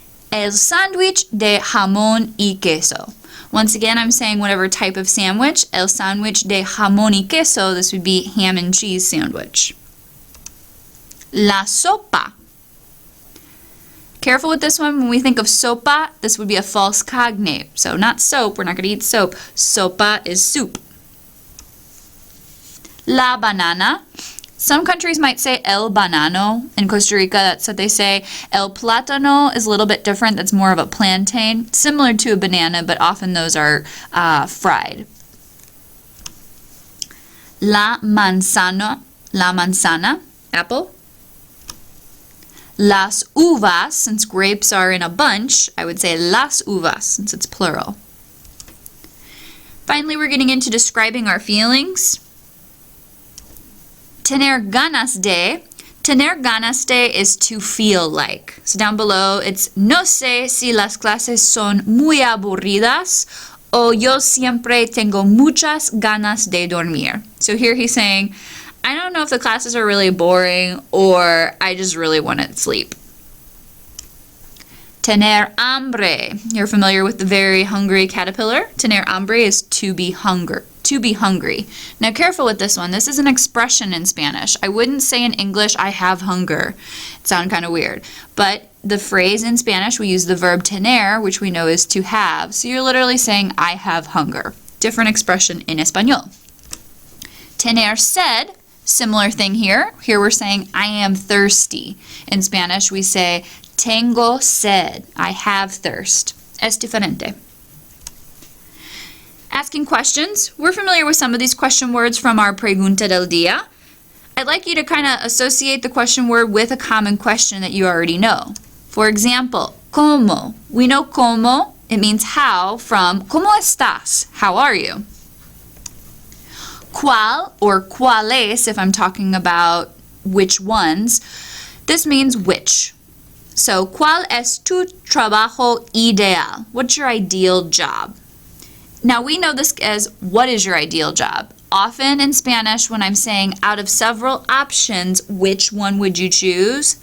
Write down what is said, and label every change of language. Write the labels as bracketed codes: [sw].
[es] El sándwich de jamón y queso. [en] Once again, I'm saying whatever type of sandwich. [es] El sándwich de jamón y queso, [en] this would be ham and cheese sandwich. [es] La sopa. [en] Careful with this one. When we think of sopa, this would be a false cognate. So not soap. We're not going to eat soap. Sopa is soup. [es] La banana. [en] Some countries might say el banano. In Costa Rica, that's what they say. El plátano is a little bit different. That's more of a plantain. Similar to a banana, but often those are fried. [es] La manzana. La manzana. Apple. [en] Las uvas, since grapes are in a bunch, I would say [es] las uvas, [en] since it's plural. Finally, we're getting into describing our feelings. [es] Tener ganas de. Tener ganas de [en] is to feel like. So down below, it's [es] no sé si las clases son muy aburridas o yo siempre tengo muchas ganas de dormir. [en] So here he's saying, I don't know if the classes are really boring or I just really want to sleep. [es] Tener hambre. [en] You're familiar with the very hungry caterpillar? Tener hambre is to be hungry. To be hungry. Now careful with this one. This is an expression in Spanish. I wouldn't say in English, I have hunger. It sounds kind of weird. But the phrase in Spanish, we use the verb tener, which we know is to have. So you're literally saying, I have hunger. Different expression in Español. Tener sed, similar thing here. Here we're saying, I am thirsty. In Spanish, we say, [es] tengo sed. [en] I have thirst. [es] Es diferente. [en] Asking questions. We're familiar with some of these question words from our Pregunta del Día. I'd like you to kind of associate the question word with a common question that you already know. For example, ¿cómo? We know ¿cómo? It means how from [es] ¿cómo estás? [en] How are you? ¿Cuál or cuáles, if I'm talking about which ones, this means which. [es] So, ¿cuál es tu trabajo ideal? [en] What's your ideal job? Now, we know this as what is your ideal job? Often in Spanish, when I'm saying out of several options, which one would you choose?